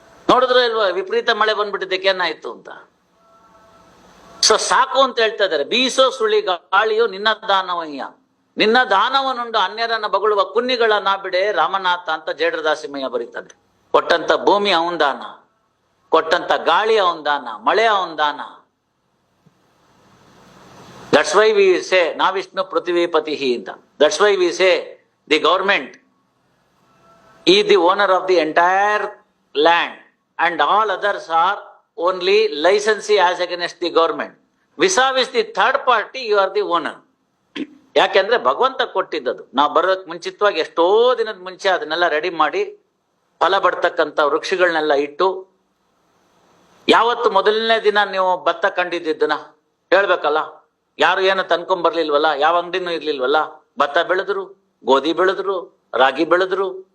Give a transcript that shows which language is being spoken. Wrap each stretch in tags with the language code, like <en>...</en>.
<kn>ನೋಡಿದ್ರು ಇಲ್ವಾ ವಿಪರೀತ ಮಳೆ ಬಂದ್ಬಿಟ್ಟಿದ್ದಕ್ಕೆ ಏನಾಯ್ತು ಅಂತ. ಸೊ ಸಾಕು ಅಂತ ಹೇಳ್ತಾ ಇದ್ದಾರೆ. ಬೀಸೋ ಸುಳಿ ಗಾಳಿಯು ನಿನ್ನ ದಾನವಯ್ಯ, ನಿನ್ನ ದಾನವನುಂಡು ಅನ್ಯರನ್ನ ಬಗಳುವ ಕುನ್ನಿಗಳ ನಾ ಬಿಡೆ ರಾಮನಾಥ ಅಂತ ಜೇಡ್ರ ದಾಸಿಮಯ್ಯ ಬರೀತಾನೆ. ಕೊಟ್ಟಂತ ಭೂಮಿ ಅವನ್ ದಾನ, ಕೊಟ್ಟಂತ ಗಾಳಿ ಅವನ್ ದಾನ, ಮಳೆ ಅವನ್ ದಾನ.</kn> <en>That's why we say</en> <sa>na Vishnu Prithvipatihi</sa> <en>ಅಂತ. That's why we say the government is the owner of the entire land and all others are only licensee as against the government. Vis-a-vis the third party, you are the owner.</en> <kn>ಯಾಕೆಂದ್ರೆ ಭಗವಂತ ಕೊಟ್ಟಿದ್ದದು. ನಾವು ಬರೋದಕ್ಕೆ ಮುಂಚಿತವಾಗಿ ಎಷ್ಟೋ ದಿನದ ಮುಂಚೆ ಅದನ್ನೆಲ್ಲ ready ಮಾಡಿ ಫಲ ಬಡ್ತಕ್ಕಂಥ ವೃಕ್ಷಗಳನ್ನೆಲ್ಲ ಇಟ್ಟು, ಯಾವತ್ತು ಮೊದಲನೇ ದಿನ ನೀವು ಭತ್ತ ಕಂಡಿದ್ದನ್ನ ಹೇಳ್ಬೇಕಲ್ಲ, ಯಾರು ಏನು ತನ್ಕೊಂಡ್ ಬರ್ಲಿಲ್ವಲ್ಲ, ಯಾವ ಅಂಗಡಿನೂ ಇರ್ಲಿಲ್ವಲ್ಲ, ಭತ್ತ ಬೆಳೆದ್ರು, ಗೋಧಿ ಬೆಳೆದ್ರು, ರಾಗಿ ಬೆಳೆದ್ರು.</kn>